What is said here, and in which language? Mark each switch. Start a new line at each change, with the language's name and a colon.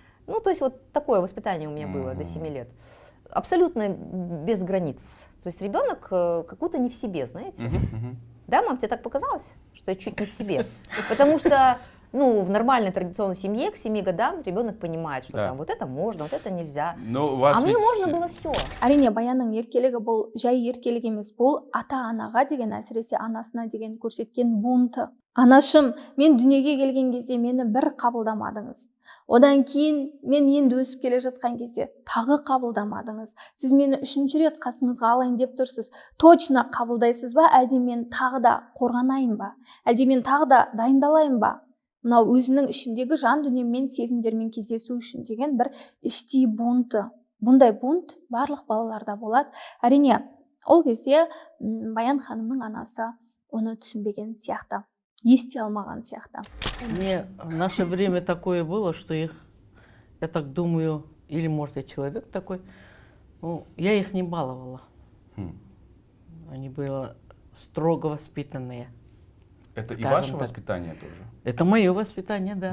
Russian: Ну, то есть вот такое воспитание у меня было до 7 лет. Абсолютно без границ. То есть ребенок какой-то не в себе, знаете? Да, мам, тебе так показалось, что я чуть не в себе? Потому что, ну, в нормальной традиционной семье к 7 годам ребенок понимает, что Да. там вот это можно, вот это нельзя. Но у вас А мне ведь- можно было все.
Kazakh: Әрине Баянның еркелігі бұл жай еркелік емес, бұл ата-анаға деген, әсіресе анасына деген көрсеткен бунты. Анашым, мен дүниеге келген кезде мені бір қабылдамадыңыз. Одан кейін мен енді өсіп келе жатқан кезде тағы қабылдамадыңыз. Сіз мені 3-ші рет қасыңызға алайын деп тұрсыз. Точно қабылдайсыз ба, әлде мен тағы да қорғанайын ба? Әлде мен тағы да дайындалайын ба? Мынау өзімнің ішімдегі жан дүниеммен, сезімдермен кездесу үшін деген бір іштей бунты. Бұндай бунт барлық балаларда болады. Әрине, ол кезде Баян ханымның анасы оны түсінбеген сияқты, ести алмаған сияқты.
Russian: Мне в наше время такое было, что их, я так думаю, или может я человек такой, ну, я их не баловала. Они были строго воспитанные. Это и скажем ваше так. воспитание тоже? Это мое воспитание, да.